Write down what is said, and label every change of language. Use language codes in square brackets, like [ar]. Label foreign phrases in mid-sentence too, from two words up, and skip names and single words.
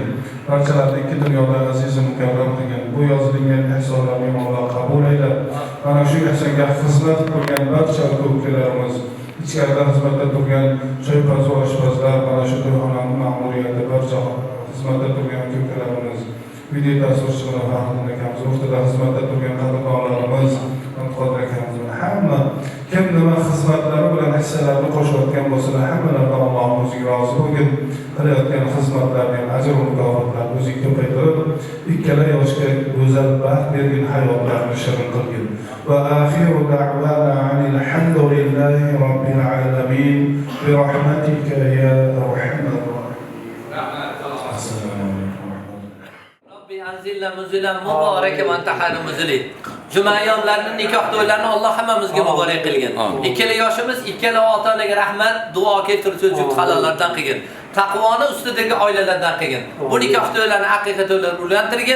[uz] Barchalarni ikki dunyoda aziz mukarram qilgin. Bu yozilgan ihsonlarni Alloh qabul aylab, mana shu ihsonga xizmat qilgan barcha ko'pchilarimiz, ichkarida xizmatda turgan choypaz va oshpazlar, mana shu to'yxonaning ma'muriyati, barcha xizmatda turgan ko'pchilarimiz, video tasvirchilar, Faxriddin akamiz, o'rtada xizmatda turgan qadrdonlarimiz, Qodir akamiz, hamma kim nima xizmatlari bilan hissalarini qo'shayotgan bo'lsalar, hammalaridan Alloh o'ziga rozi bo'lgin. Qilayotgan xizmatlarning ajr va mukofotlarini o'ziga ko'paytirib, ikkala yoshga go'zal baxt bergin, hayotlarini shirin qilgin. [ar] و آخر دعوانا الحمد لله رب العالمين ب رحمتك يا أرحم رب أنزلنا منزلا مباركا و أنت خير المنزلين. [uz] Juma ayyomlarini, nikoh to'ylarini Alloh hammamizga muborak qilgin. Ikkala yoshimiz, ikkala ota-onaga rahmat, duo keltirib sujud halollardan qilgin. Taqvoni ustidagi oilalardan qilgin. Bu nikoh to'ylarini haqiqiy to'ylar ulantirgin.